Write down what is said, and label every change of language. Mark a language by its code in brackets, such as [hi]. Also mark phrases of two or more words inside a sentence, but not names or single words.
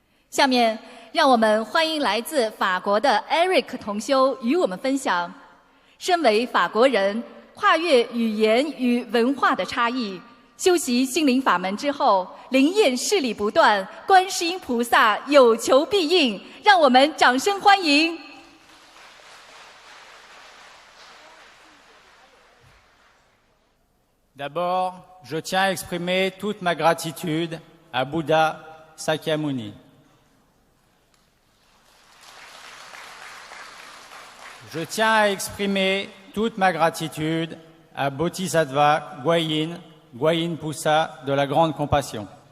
[zh] 下面，让我们欢迎来自法国的 Eric 同修与我们分享，身为法国人，跨越语言与文化的差异，修习心灵法门之后，灵验事理不断，观世音菩萨有求必应，让我们掌声欢迎。 [fr] D'abord, je tiens à exprimer toute ma gratitude à Bouddha Sakyamuni. Je tiens à exprimer toute ma gratitude à Bodhisattva Guayin Poussa de la Grande Compassion.